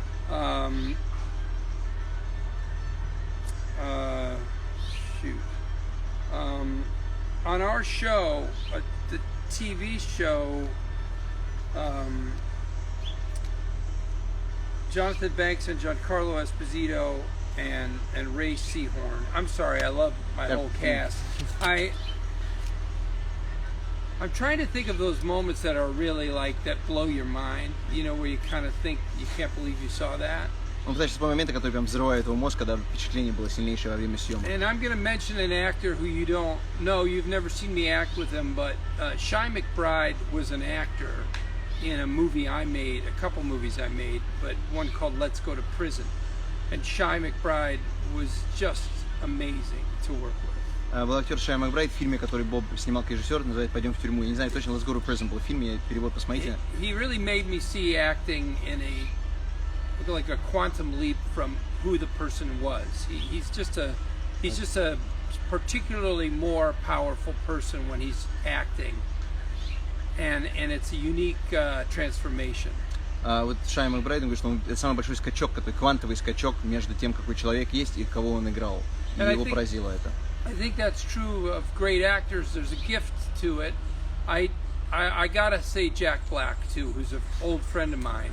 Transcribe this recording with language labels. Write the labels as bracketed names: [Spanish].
[English] On our show, the TV show, Jonathan Banks and Giancarlo Esposito and Ray Seahorn. I'm sorry, I love my whole cast. I'm trying to think of those moments that are really like that blow your mind, where you kind of think you can't believe you saw that. [Russian] Он пытается вспомнить моменты, которые прям взрывают его мозг, когда впечатление было сильнейшее во время съемок. [English] And I'm going to mention an actor who you don't know, you've never seen me act with him, but Shy McBride was an actor in a movie I made, a couple movies I made, but one called Let's Go to Prison. And Shy McBride was just amazing to work with. [Russian] Был актер Шай Макбрайт в фильме, который Боб снимал как режиссер, называется «Пойдем в тюрьму». Я не знаю точно, «Let's Go to Prison» был в фильме, перевод посмотрите. [English] He really made me see acting in like a quantum leap from who the person was. He's just a particularly more powerful person when he's acting, and it's a unique transformation. [Russian] Вот Шай Макбрайт говорит, что это самый большой скачок, такой квантовый скачок между тем, какой человек есть и кого он играл. И его поразило это. [English] I think that's true of great actors. There's a gift to it. I gotta say Jack Black too, who's an old friend of mine.